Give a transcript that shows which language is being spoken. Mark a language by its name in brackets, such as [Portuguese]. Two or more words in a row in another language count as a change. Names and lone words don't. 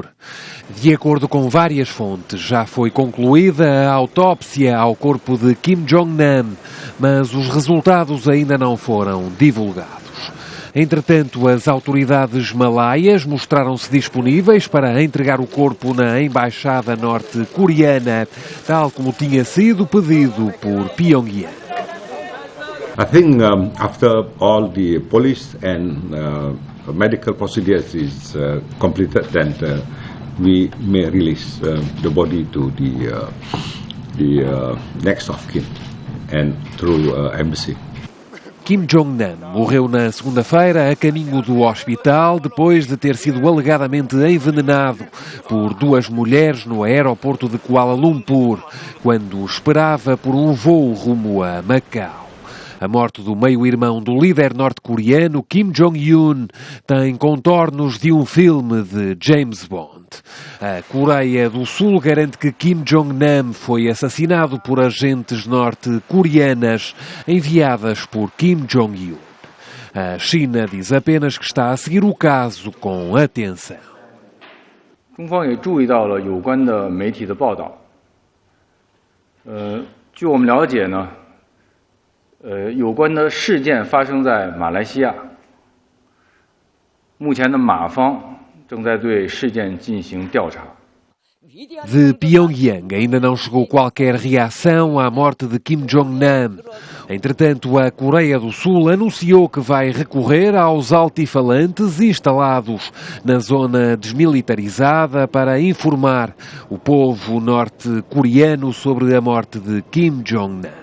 [Portuguese] De acordo com várias fontes, já foi concluída a autópsia ao corpo de Kim Jong-nam, mas os resultados ainda não foram divulgados. Entretanto, as autoridades malaias mostraram-se disponíveis para entregar o corpo na embaixada norte-coreana, tal como tinha sido pedido por Pyongyang. [English] I think after all the police and medical procedures is completed, then we may release the body to the next of kin and through embassy. [Portuguese] Kim Jong-nam morreu na segunda-feira a caminho do hospital depois de ter sido alegadamente envenenado por 2 mulheres no aeroporto de Kuala Lumpur, quando esperava por um voo rumo a Macau. A morte do meio-irmão do líder norte-coreano Kim Jong-un tem contornos de um filme de James Bond. A Coreia do Sul garante que Kim Jong-nam foi assassinado por agentes norte-coreanas enviadas por Kim Jong-un. A China diz apenas que está a seguir o caso com atenção. [Chinese] 中方也注意到了有关的媒体的报道。据我们了解呢，有关的事件发生在马来西亚。目前的马方正在对事件进行调查。 [Portuguese] De Pyongyang ainda não chegou qualquer reação à morte de Kim Jong-nam. Entretanto, a Coreia do Sul anunciou que vai recorrer aos altifalantes instalados na zona desmilitarizada para informar o povo norte-coreano sobre a morte de Kim Jong-nam.